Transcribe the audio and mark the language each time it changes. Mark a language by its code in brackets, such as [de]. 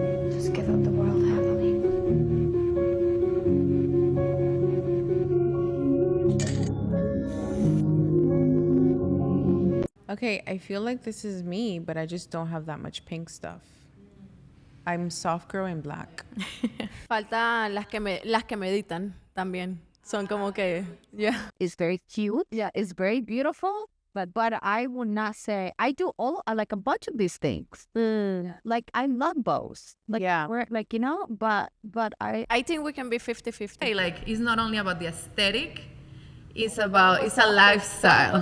[en] Just give up the world happily. Okay, I feel like this is me, but I just don't have that much pink stuff. I'm soft girl in black. [es] Falta las que meditan también. Son como que, yeah. [en] It's very cute. Yeah, it's very beautiful. But I would not say I do like a bunch of these things. Like I love bows. Like Yeah. like you know, but I think we can be 50-50. Hey, like, it's not only about the aesthetic, it's a lifestyle.